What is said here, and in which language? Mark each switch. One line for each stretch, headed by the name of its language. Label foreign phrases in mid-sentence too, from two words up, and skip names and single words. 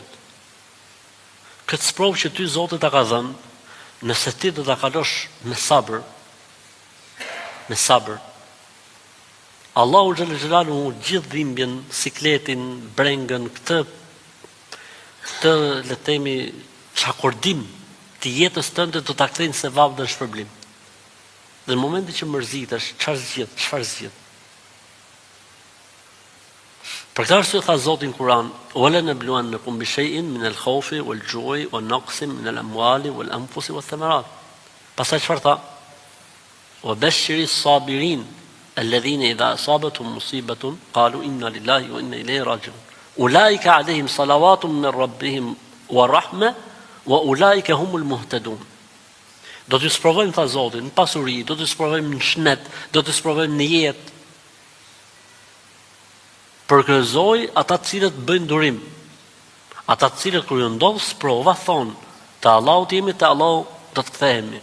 Albanian: Këtë sprovë që ty Zoti ta ka dhënë, nëse ti do ta kalosh me sabër,
Arabic: الله جل جلاله
Albanian: gjithë dhimbjen, sikletin, brengën, këtë le të themi çakordim të jetës tënde do ta kthejnë se vab dhe shpërblim. Dhe në momentin që mërzitesh, çfarë zgjidh? Për këtë arsye tha Zoti në Kur'an:
Arabic: "ولنبلونكم بشيء من الخوف والجوع ونقص من الأموال والأنفس والثمرات."
Albanian: Pastaj çfarë tha?
Arabic: "وبشر الصابرين الذين إذا أصابتهم مصيبة قالوا إنا لله وإنا إليه راجعون. أولئك عليهم صلوات من ربهم ورحمة وأولئك هم المهتدون."
Albanian: Do t'ju sprovojmë, tha Zoti, në pasuri, do t'ju sprovojmë në shnet, do t'ju sprovojmë në jetë. Përgëzoj ata të cilët bëjnë durim. Ata të cilët kur ju ndodh sprova thonë, te Allahu jemi, te Allahu do të kthehemi.